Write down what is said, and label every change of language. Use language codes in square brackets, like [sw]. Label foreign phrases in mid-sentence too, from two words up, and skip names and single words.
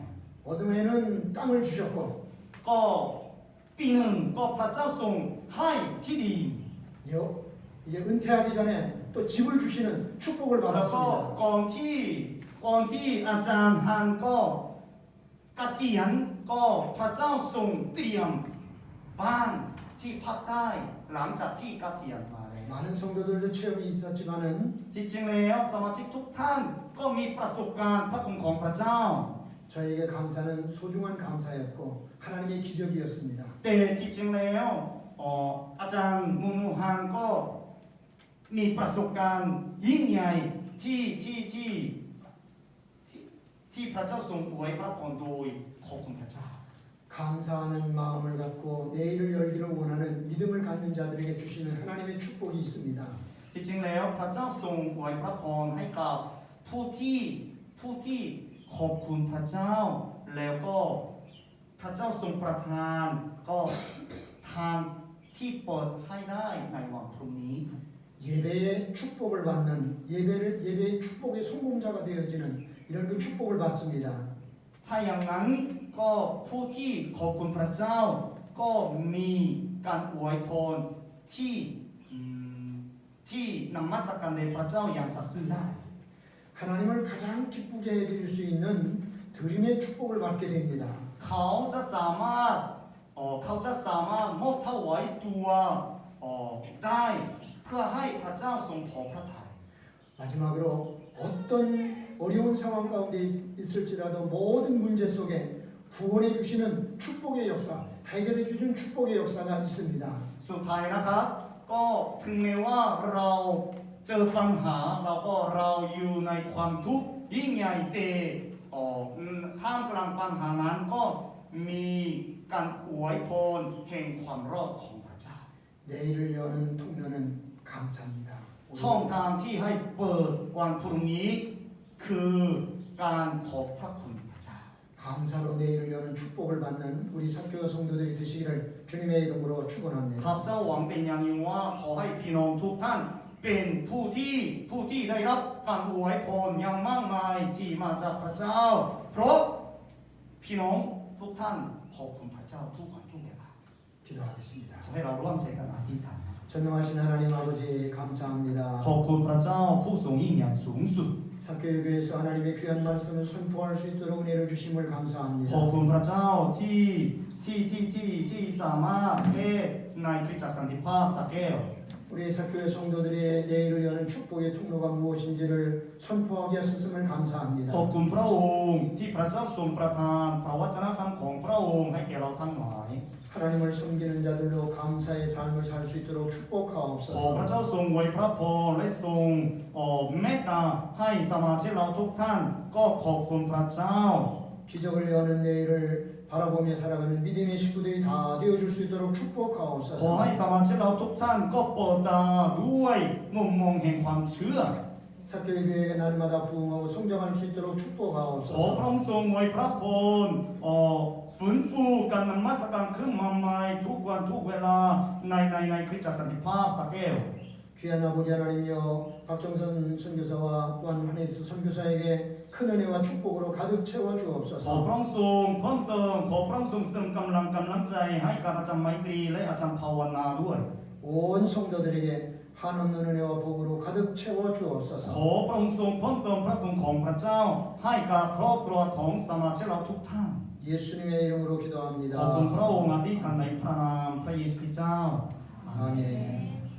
[ko] 어느 해는 땅을 주셨고 [th] ก็ปีหนึ่งก็พระเจ้าทรงให้ที่ดิน [ko] 이제 은퇴하기 전에 또 집을 주시는 축복을 [th] แล้วก็ [ko] 받았습니다. [th] ก่อนที่อาจารย์ฮันก็เกษียณก็พระเจ้าทรงเตรียมบ้านที่พักได้หลังจากที่เกษียณมาแล้ว [ko] 많은 성도들도 체험이 있었지만은 [th] ที่จริงแล้วสมาชิกทุกท่านก็มีประสบการณ์พระคุณของพระเจ้า [ko] 저에게 감사는 소중한 감사였고 하나님의 기적이었습니다. [th] แต่ที่จริงแล้วอาจารย์มูนูฮันก็มีประสบการณ์ยิ่งใหญ่ที่พระเจ้าทรงอวยพระพรโดยขอบคุณพระเจ้า [ko] 감사하는 마음을 갖고 내일을 열기를 원하는 믿음을 갖는 자들에게 주시는 하나님의 축복이 있습니다. [th] ที่จริงแล้วพระเจ้าทรงอวยพระพรให้กับผู้ที่ขอบคุณพระเจ้าแล้วก็พระเจ้าทรงประทานก็ทางที่เปิดให้ได้ในวันพรุ่งนี้ [ko] 예배의 축복을 받는 예배의 축복의 성공자가 되어지는 이런 그 축복을 받습니다. [th] ถ้าอย่างนั้นก็ผู้ที่ขอบคุณพระเจ้าก็มีการอวยพรที่ที่นมัสการในพระเจ้าอย่างสัตย์ซื่อได้ [ko] 하나님을 가장 기쁘게 해드릴 수 있는 드림의 축복을 받게 됩니다. [th] เขาจะสามารถมอบถวายตัวได้เพื่อให้พระเจ้าทรงพอพระทัย [ko] 마지막으로 어떤 어려운 상황 가운데 있을지라도 모든 문제 속에 구원해 주시는 축복의 역사, 해결해 주시는 축복의 역사가 있습니다. [th] สุดท้ายนะครับก็ถึงแม้ว่าเราเจอปัญหาเราอยู่ในความทุกข์ยิ่งใหญ่แต่ท่ามกลางปัญหานั้นก็มีการอวยพรแห่งความรอดของพระเจ้า [ko] 내일을 여는 통로는 감사합니다. [th] ช่องทางที่ให้เปิดวันพรุ่งนี้คือการขอบพระคุณพระเจ้า [ko] 감사로 내일을 여는 축복을 받는 우리 사교와 성도들이 되시기를 주님의 이름으로 [th] ข้า [ko] 축원합니다. [th] พเจ้าหวังเป็นอย่างยิ่งว่าขอให้พี่น้องทุกท่านเป็นผู้ที่ได้รับการอวยพรอย่างมากมายที่มาจากพระเจ้า เพราะพี่น้องทุกท่านขอบคุณพระเจ้าทุกวันทุกเวลา [ko] 기도하겠습니다. [th] ขอให้เราร่วมใจกันอธิษฐาน [ko] 전능하신 하나님 아버지 감사합니다. [th] ขอบคุณพระเจ้าผู้ทรงยิ่งใหญ่สูงสุด [ko] 사교육에서 하나님의 귀한 말씀을 선포할 수 있도록 은혜를 주심을 [th] ขอบ [ko] 감사합니다. [th] คุณพระเจ้าที่สามารถเทศในคริสตจักรสันติภาพสระแก้ว [ko] 우리 사교회 성도들의 내일을 여는 축복의 통로가 무엇인지를 선포하게 하셨음을 [th] ขอบ [ko] 감사합니다. [th] คุณพระองค์ที่พระเจ้าทรงประทานพระวจนะคำของพระองค์ให้แก่เราทั้งหลาย [ko] 하나님을 섬기는 자들로 감사의 삶을 살 수 있도록 [th] ขอพระ [ko] 축복하옵소서. [th] เจ้าทรงอวยพระพรและทรงเมตตาให้สมาชิกเราทุกท่านก็ขอบคุณพระเจ้า [ko] 기적을 여는 내일을 바라보며 살아가는 믿음의 식구들이 다 되어줄 수 있도록 [th] ขอ [ko] 축복하옵소서. [th] ให้สมาชิกเราทุกท่านก็เปิดตาด้วยมุมมองแห่งความเชื่อ [ko] 사교회 교회가 날마다 부흥하고 성장할 수 있도록 [th] ขอพระ [ko] 축복하옵소서. [th] องค์ทรงอวยพระพรฟื้นฟูการนมัสการขึ้นมาใหม่ทุกวันทุกเวลาในคริสตจักรสันติภาพสระแก้ว [ko] 귀한 아버지 하나님이여 박정선 선교사와 또한 한혜수 선교사에게 큰 은혜와 축복으로 가득 채워 [th] ขอ [ko] 주옵소서. [th] พระองค์ทรงเพิ่มเติมขอพระองค์ทรงเสริมกำลังใจให้กับอาจารย์ไมตรีและอาจารย์ภาวนาด้วย [ko] 온 성도들에게 한없는 은혜와 복으로 가득 채워 [th] ขอ [ko] 주옵소서. [th] พระองค์ทรงเพิ่มเติมพระคุณของพระเจ้าให้กับครอบครัวของสมาชิกเราทุกท่าน [ko] 예수님의 이름으로 [th] ขอบคุณ [ko] 기도합니다. [th] พระองค์อธิษฐานในพระนามพระเยซูคริสต์เจ้า [ko] 아멘.